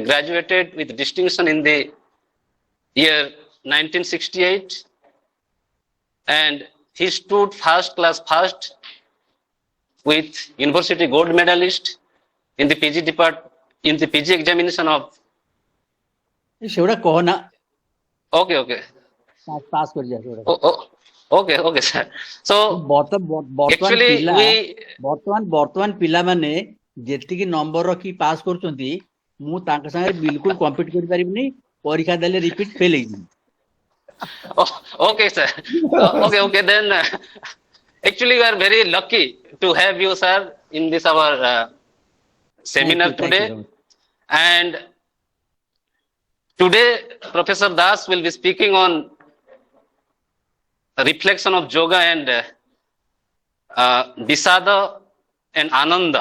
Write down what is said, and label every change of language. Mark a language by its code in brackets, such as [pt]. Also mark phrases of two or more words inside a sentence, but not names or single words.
[en] graduated with distinction in the year 1968, and he stood first class first with university gold medalist in the PG examination of okay sir. So actually [or] ବର୍ତ୍ତମାନ ପିଲାମାନେ ଯେତିକି ନମ୍ବର ରଖି ପାସ୍ କରୁଛନ୍ତି ମୁଁ ତାଙ୍କ ସାଙ୍ଗରେ ବିଲକୁଲ କମ୍ପିଟ୍ କରି ପାରିବିନି ପରୀକ୍ଷା ଦେଲେ [en] repeat fail [or] ହେଇଯିବି [en] okay sir okay then actually we are very lucky to have you sir in this our seminar today. And today Professor Das will be speaking on reflection of yoga and Visada and Ananda.